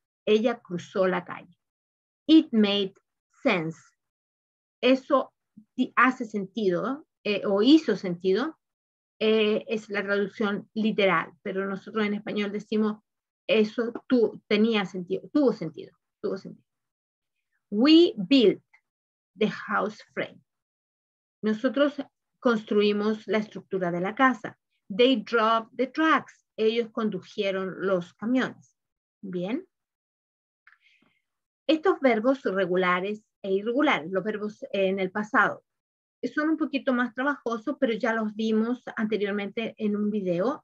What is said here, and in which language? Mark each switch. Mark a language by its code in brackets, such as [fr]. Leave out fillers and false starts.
[es] Ella cruzó la calle. [en] It made sense. [es] Eso hace sentido o hizo sentido. Es la traducción literal, pero nosotros en español decimos eso tenía sentido, tuvo sentido. [en] We built the house frame. [es] Nosotros construimos la estructura de la casa. [en] They drove the trucks. [es] Ellos condujeron los camiones. Bien. Estos verbos regulares e irregulares, los verbos en el pasado, son un poquito más trabajosos, pero ya los vimos anteriormente en un video.